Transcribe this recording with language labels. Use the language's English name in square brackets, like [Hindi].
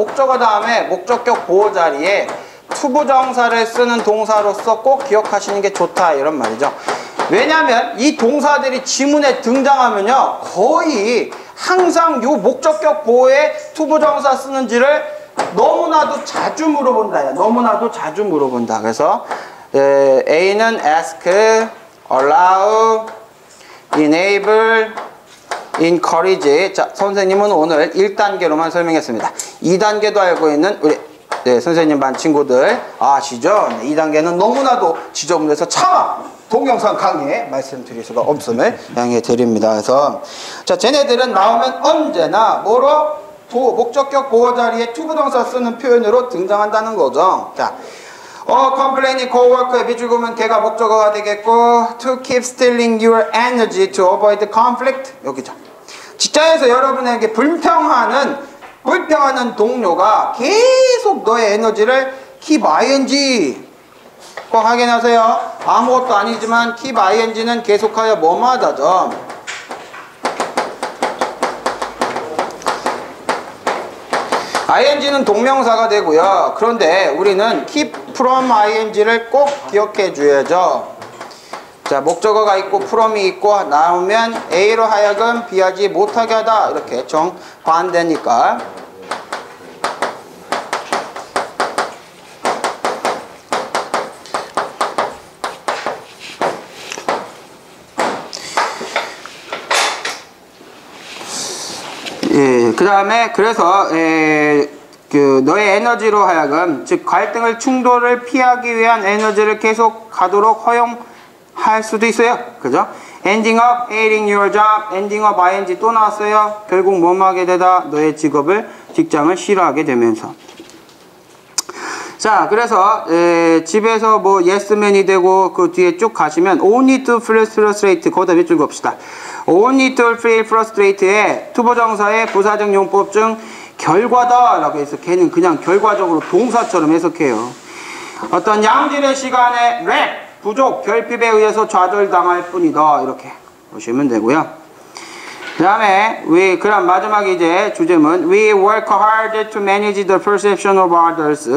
[Korean] 목적어 다음에 목적격 보호 자리에 투부정사를 쓰는 동사로서 꼭 기억하시는 게 좋다, 이런 말이죠. 왜냐하면 이 동사들이 지문에 등장하면요, 거의 항상 요 목적격 보호에 투부정사 쓰는지를 너무나도 자주 물어본다. 너무나도 자주 물어본다. 그래서 A는 ask, allow, enable, encourage. 자, 선생님은 오늘 1단계로만 설명했습니다. 2단계도 알고 있는 우리 선생님 반 친구들 아시죠? 2단계는 너무나도 지저분해서 차마 동영상 강의에 말씀드릴 수가 없음을 양해 드립니다. 그래서 자, 쟤네들은 나오면 언제나 뭐로? 목적격 보호 자리에 투부정사 쓰는 표현으로 등장한다는 거죠. [English] 자, complaining coworker [Korean] 에 비추면 걔가 목적어가 되겠고, [English] to keep stealing your energy to avoid conflict, 여기죠. [Korean] 직장에서 여러분에게 불평하는 동료가 계속 너의 에너지를 keep ing 꼭 확인하세요. 아무것도 아니지만 keep ing는 계속하여 뭐뭐하다죠. ing는 동명사가 되고요. 그런데 우리는 keep from ing를 꼭 기억해 줘야죠. 자, 목적어가 있고 from이 있고 나오면 A로 하여금 B하지 못하게 하다, 이렇게 정반대니까. 그 다음에 그래서 너의 에너지로 하여금, 즉 갈등을, 충돌을 피하기 위한 에너지를 계속 가도록 허용할 수도 있어요. 그죠? [English] ending up hating your job, [Korean] ending up ing 또 나왔어요. 결국 뭐하게 되다? 너의 직장을 싫어하게 되면서. 자, 그래서 집에서 뭐 yesman이 되고 그 뒤에 쭉 가시면 [English] only to feel frustrated, [Korean] 거기다 밑줄 봅시다. only to feel frustrated의 투부정사의 부사적 용법 중 결과다 라고 해서 걔는 그냥 결과적으로 동사처럼 해석해요. 어떤 양질의 시간에 랩, 부족, 결핍에 의해서 좌절당할 뿐이다, 이렇게 보시면 되고요. 그 다음에 그럼 마지막 이제 주제문 [English] We work hard to manage the perception of others.